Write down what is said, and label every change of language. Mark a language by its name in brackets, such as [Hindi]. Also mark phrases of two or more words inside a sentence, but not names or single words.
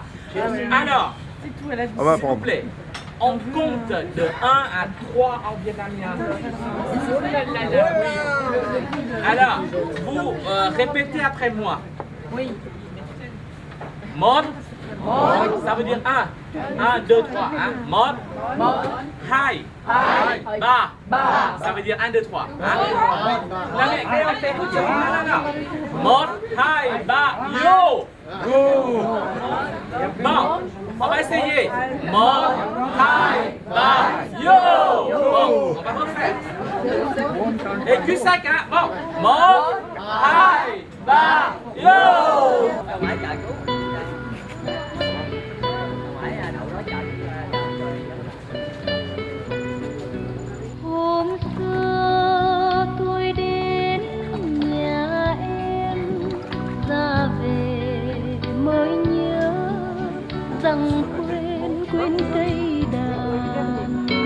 [French] Alors, s'il vous plaît, on compte de 1 à 3 en vietnamien. Alors, vous répétez après moi. Oui. Một. Ça veut dire 1. 1, 2, 3. Hein? [Vietnamese] Một. Hai. Ba. [French] Ça veut dire 1, 2, 3. Hein? Non, mais on fait écoute, non. [Vietnamese] Một, hai, ba, [French] yo. Bon, on va essayer. [Vietnamese] Một, hai, ba, yo. [French] Bon, on va refaire. Et Q5, hein? Bon. [Vietnamese] Một, hai, ba, yo. Hôm xưa tôi đến nhà em, ra về mới nhớ rằng quên cây đàn.